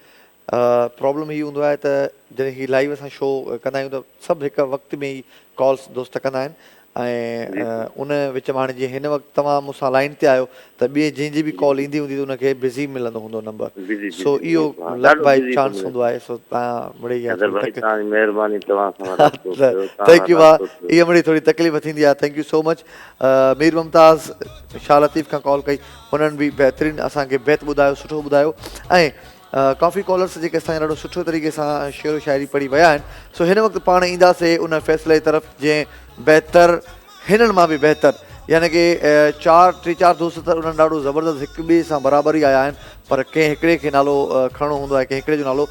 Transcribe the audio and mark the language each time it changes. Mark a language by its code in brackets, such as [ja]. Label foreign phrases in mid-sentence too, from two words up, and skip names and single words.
[sd] प्रॉब्लम हीअ हूंदो आहे त जॾहिं हीअ लाइव असां शो कंदा आहियूं त सभु हिकु वक़्त में ई कॉल्स दोस्त कंदा आहिनि ऐं उन विच में हाणे जीअं हिन वक़्तु तव्हां मूंसां लाइन ते आहियो त ॿिए जंहिंजी बि कॉल ईंदी हूंदी त उनखे बिज़ी मिलंदो हूंदो नंबर। सो इहो [en] luck by chance [sd] हूंदो आहे। सो तव्हां मिड़ई महिरबानी तव्हां सां। [en] thank you [sd] भाउ। इहा मिड़ई थोरी तकलीफ़ थींदी आहे। [en] thank you so much. [sd] मीर मुमताज़ शाह लतीफ़ खां कॉल कई, हुननि बि बहितरीनु असांखे बैत ॿुधायो, सुठो ॿुधायो। ऐं काफ़ी कॉलर्स जेके असांजा ॾाढो सुठो तरीक़े सां शेरो शाइरी पढ़ी विया आहिनि। सो हिन वक़्तु पाण ईंदासीं उन फ़ैसिले तरफ़ जंहिं बहितर हिननि मां बि बहितर यानी की टे चारि दोस्त त उन्हनि ॾाढो ज़बरदस्त हिक ॿिए सां बराबरी आया आहिनि, पर कंहिं हिकिड़े खे नालो खणणो हूंदो आहे, कंहिं हिकिड़े जो नालो।